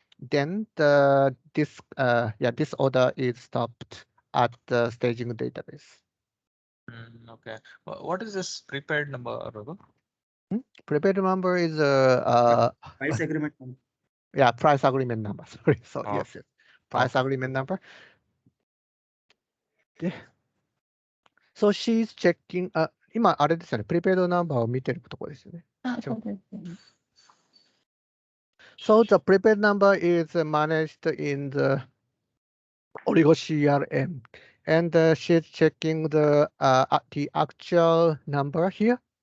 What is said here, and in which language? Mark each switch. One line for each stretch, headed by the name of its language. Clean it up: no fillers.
English: Then this order is stopped at the staging database. Okay. What is this prepaid number, Raghu? Prepaid number is price agreement number. Yeah, price agreement number. Sorry. So yes. Price agreement number. So she's checking.
Japanese: 今あれですよね。プリペイドナンバーを見てるところですよね。そうですね。
English: So the prepaid number is managed in the Oligo CRM, and she's checking the actual number here.